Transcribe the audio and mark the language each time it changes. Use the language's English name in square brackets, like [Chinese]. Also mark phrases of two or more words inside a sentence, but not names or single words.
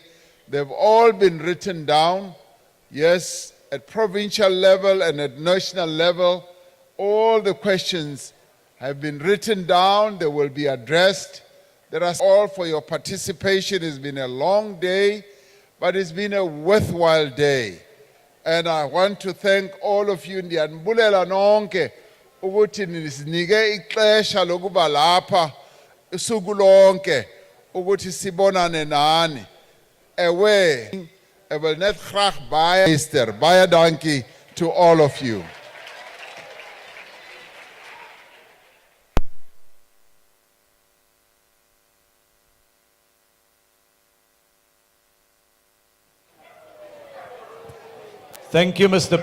[English] They've all been written down. Yes, at provincial level and at national level, all the questions have been written down. They will be addressed. There are all for your participation. It's been a long day, but it's been a worthwhile day. And I want to thank all of you. [Xhosa] Ndiyanbulela nonke ukuthi nisinike ixesha lokuba lapha usuku lonke ukuthi sibonane nani. [Afrikaans] Ewe, will net graag baie dankie [English] to all of you. Thank you, Mr.